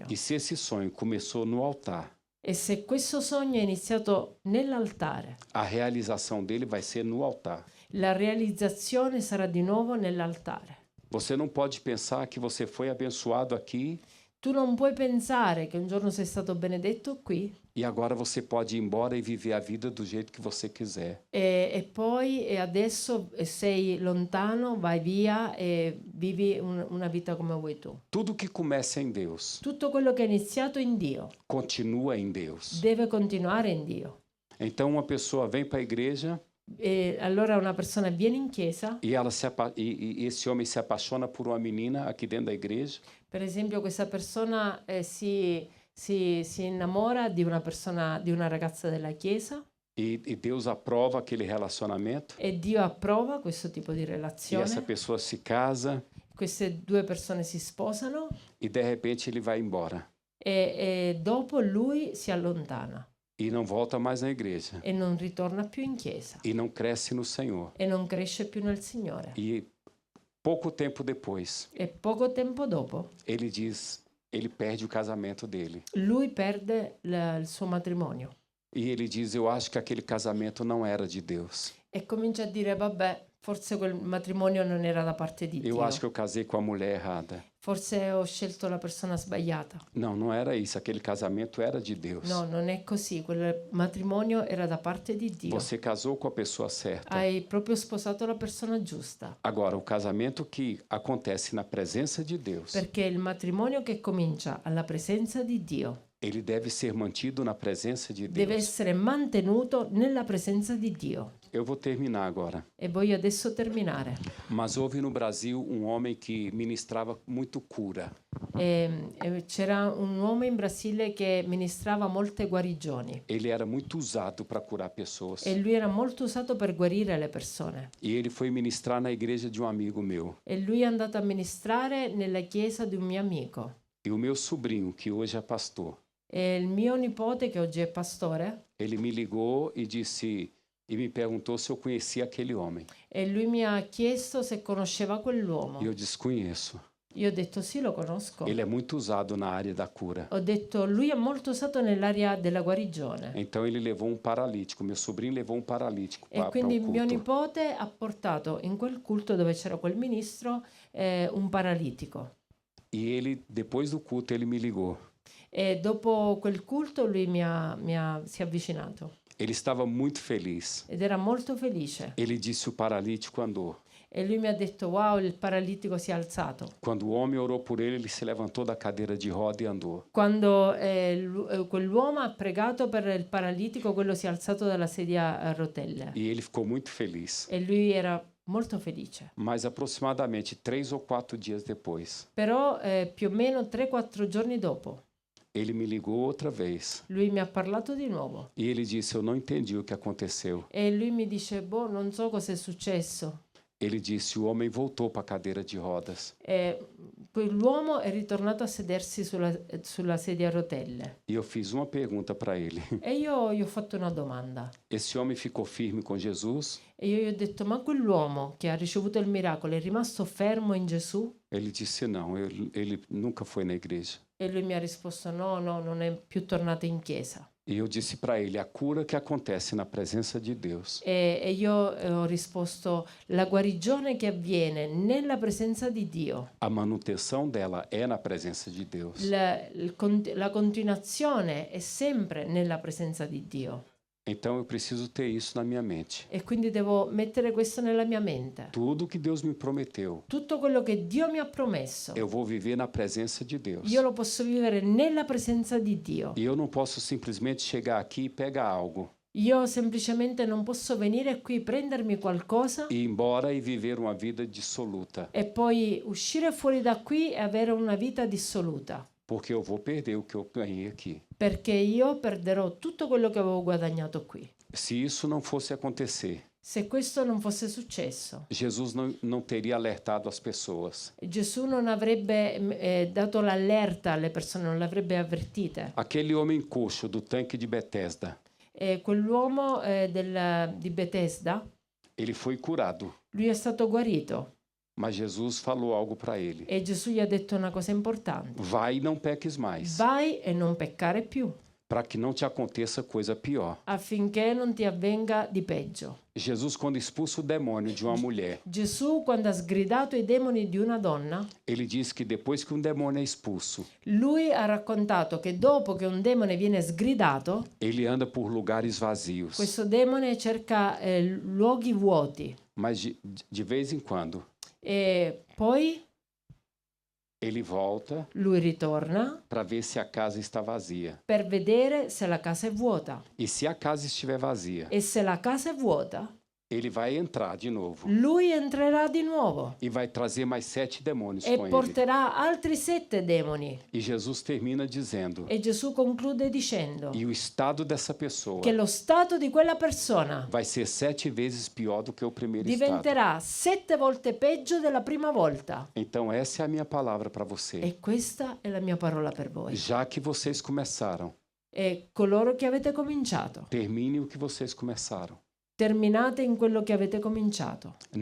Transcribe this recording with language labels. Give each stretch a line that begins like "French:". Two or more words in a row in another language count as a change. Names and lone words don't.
Portuguese: E se esse sonho começou no altar,
Italian: E se questo sogno è iniziato nell'altare,
Portuguese: a realização dele vai ser no altar.
Italian: la realizzazione sarà di nuovo nell'altare.
Portuguese: Você não pode pensar que você foi abençoado aqui
Italian: Tu non puoi pensare che un giorno sei stato benedetto qui
Portuguese: e agora você pode ir embora e viver a vida do jeito que você quiser.
Italian: e poi adesso sei lontano, vai via e vivi una vita come vuoi tu.
Portuguese: Tudo que começa em Deus,
Italian: Tutto quello che è iniziato in Dio
Portuguese: continua em Deus.
Italian: deve continuare in Dio.
Portuguese: Então, uma pessoa vem para a igreja
Italian: E allora una persona viene in chiesa,
Portuguese: e esse homem se apaixona por uma menina aqui dentro da igreja.
Italian: per esempio questa persona si innamora di una persona, di una ragazza della chiesa
Portuguese: E Deus aprova aquele relacionamento.
Italian: e Dio approva questo tipo di
Portuguese: E essa
Italian: relazione.
Portuguese: pessoa se casa
Italian: Queste due persone si sposano
Portuguese: e de repente ele vai embora
Italian: e dopo lui si allontana
Portuguese: e não volta mais na igreja
Italian: e non ritorna più in chiesa
Portuguese: e não cresce no Senhor.
Italian: e non cresce più nel Signore.
Portuguese: E pouco tempo depois,
Italian: E poco tempo dopo
Portuguese: ele diz: ele perde o casamento dele.
Italian: lui perde il suo matrimonio
Portuguese: E ele diz: eu acho que aquele casamento não era de Deus.
Italian: e comincia a dire, vabbè, forse quel matrimonio non era da parte di
Portuguese: Eu acho que
Italian: Dio,
Portuguese: eu casei com a mulher errada.
Italian: forse ho scelto la persona sbagliata.
Portuguese: Não, não era isso. Aquele casamento era de Deus.
Italian: No, non è così, quel matrimonio era da parte di Dio.
Portuguese: Você casou com a pessoa certa.
Italian: Hai proprio sposato la persona giusta,
Portuguese: Agora, o casamento que acontece na presença de Deus,
Italian: perché il matrimonio che comincia alla presenza di Dio
Portuguese: ele deve ser mantido na presenza de
Italian: deve
Portuguese: Deus.
Italian: essere mantenuto nella presenza di Dio.
Portuguese: Eu vou terminar agora.
Italian: E voglio adesso terminare.
Portuguese: Mas houve no Brasil um homem que ministrava muito cura.
Italian: C'era un uomo in Brasile che ministrava molte guarigioni
Portuguese: Ele era muito usado para curar pessoas.
Italian: e lui era molto usato per guarire le persone.
Portuguese: E ele foi ministrar na igreja de um amigo meu.
Italian: E lui è andato a ministrare nella chiesa di un mio amico.
Portuguese: E o meu sobrinho, que hoje é pastor,
Italian: E il mio nipote, che oggi è pastore,
Portuguese: ele me ligou e disse e me perguntou se eu conhecia aquele homem.
Italian: e lui mi ha chiesto se conosceva quell'uomo.
Portuguese: E eu disse: conheço.
Italian: Io ho detto sì, lo conosco.
Portuguese: Ele é muito usado na área da cura.
Italian: Ho detto lui è molto usato nell'area della guarigione.
Portuguese: Então ele levou um paralítico. Meu sobrinho levou um paralítico E para
Italian: quindi
Portuguese: o
Italian: mio
Portuguese: culto.
Italian: nipote ha portato in quel culto dove c'era quel ministro un paralitico.
Portuguese: E ele, depois do culto, ele me ligou.
Italian: E dopo quel culto lui si è avvicinato
Portuguese: Ele estava muito feliz.
Italian: ed era molto felice.
Portuguese: Ele disse: o paralítico andou.
Italian: E lui mi ha detto, wow, il paralitico si è alzato.
Portuguese: Quando o homem orou por ele, ele se levantou da cadeira de roda e andou.
Italian: Quando quell'uomo ha pregato per il paralitico, quello si è alzato dalla sedia a rotelle.
Portuguese: E ele ficou muito feliz.
Italian: E lui era molto felice.
Portuguese: Mas aproximadamente 3 ou 4 dias depois,
Italian: Però più o meno 3-4 giorni dopo,
Portuguese: ele me ligou outra vez.
Italian: lui mi ha parlato di nuovo.
Portuguese: E ele disse: eu não entendi o que aconteceu.
Italian: E lui mi dice, boh, non so cosa è successo.
Portuguese: Ele disse: o homem voltou para a cadeira de rodas.
Italian: E quell'uomo è ritornato a sedersi sulla sedia a rotelle.
Portuguese: E eu fiz uma pergunta para ele.
Italian: E io gli ho fatto una domanda.
Portuguese: Esse homem ficou firme com Jesus?
Italian: E io gli ho detto, ma quell'uomo che ha ricevuto il miracolo è rimasto fermo in Gesù?
Portuguese: Ele disse: não, ele nunca foi na igreja.
Italian: E lui mi ha risposto, no, non è più tornato in chiesa.
Portuguese: E eu disse para ele: a cura que acontece na presença de Deus
Italian: E io ho risposto, la guarigione che avviene nella presenza di Dio,
Portuguese: a manutenção dela é na presença de Deus.
Italian: la continuazione è sempre nella presenza di Dio.
Portuguese: Então eu preciso ter isso na minha mente.
Italian: E quindi devo mettere questo nella mia mente.
Portuguese: Tudo que Deus me prometeu,
Italian: Tutto quello che Dio mi ha promesso,
Portuguese: eu vou viver na presença de Deus.
Italian: io lo posso vivere nella presenza di Dio.
Portuguese: E eu não posso simplesmente chegar aqui e pegar algo,
Italian: Io semplicemente non posso venire qui, prendermi qualcosa
Portuguese: ir embora e viver uma vida dissoluta,
Italian: e poi uscire fuori da qui e avere una vita dissoluta.
Portuguese: porque eu vou perder o que eu ganhei aqui.
Italian: Perché io perderò tutto quello che avevo guadagnato qui.
Portuguese: Se isso não fosse acontecer,
Italian: Se questo non fosse successo,
Portuguese: Jesus não teria alertado as pessoas.
Italian: Gesù non avrebbe dato l'allerta alle persone, non le avrebbe avvertite.
Portuguese: Aquele homem coxo do tanque de Betesda,
Italian: E quell'uomo di Bethesda,
Portuguese: ele foi curado,
Italian: lui è stato guarito
Portuguese: mas Jesus falou algo para ele:
Italian: e Gesù gli ha detto una cosa importante.
Portuguese: vai e não peques mais,
Italian: Vai e non peccare più,
Portuguese: para que não te aconteça coisa pior.
Italian: affinché non ti avvenga di peggio.
Portuguese: Jesus, quando expulsa o demônio de uma mulher,
Italian: Gesù, quando ha sgridato i demoni di una donna,
Portuguese: ele diz que depois que um demônio é expulso,
Italian: lui ha raccontato che dopo che un demone viene sgridato,
Portuguese: ele anda por lugares vazios,
Italian: questo demone cerca luoghi vuoti
Portuguese: mas de vez em quando
Italian: e poi
Portuguese: ele volta
Italian: lui ritorna
Portuguese: para ver se a casa está vazia.
Italian: per vedere se la casa è vuota.
Portuguese: E se a casa estiver vazia,
Italian: E se la casa è vuota,
Portuguese: ele vai entrar de novo
Italian: lui entrerà di nuovo
Portuguese: e vai trazer mais 7 demônios
Italian: e
Portuguese: com ele.
Italian: porterà altri 7 demoni.
Portuguese: E Jesus termina dizendo:
Italian: E Gesù conclude dicendo
Portuguese: e o estado dessa pessoa
Italian: che lo stato di quella persona
Portuguese: vai ser 7 vezes pior do que o primeiro estado.
Italian: diventerà 7 volte peggio della prima volta.
Portuguese: Então essa é a minha palavra para você.
Italian: E questa è la mia parola per voi.
Portuguese: Já que vocês começaram,
Italian: E coloro che avete cominciato,
Portuguese: termine o que vocês começaram.
Italian: terminate in quello che avete cominciato.